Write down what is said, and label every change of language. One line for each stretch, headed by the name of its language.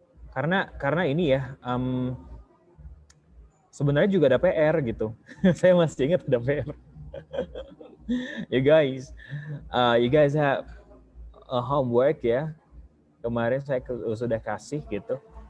Indonesian: Karena ini ya, sebenarnya juga ada PR gitu. Saya masih ingat ada PR.
English: You guys have a homework ya.
Indonesian: Kemarin saya sudah kasih gitu.